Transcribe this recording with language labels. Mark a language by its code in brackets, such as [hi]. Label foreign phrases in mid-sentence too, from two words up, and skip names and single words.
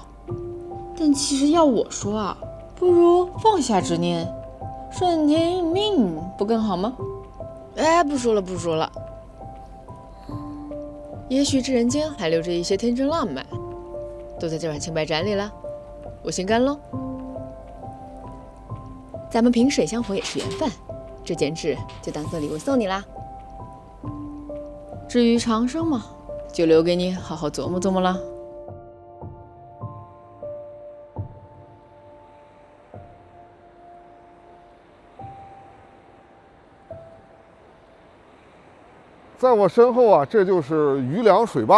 [zh] 但其實要我說啊，不如放下執念，順天應命不更好嗎？哎，不說了，也許這人間還留着一些天真浪漫，都在這碗青白斬裡了。我先乾嘍。咱們萍水相逢也是緣分，這剪紙就當做禮物送你啦。至於長生嘛，就留給你好好琢磨琢磨了。在我身後啊，這就是余梁水壩。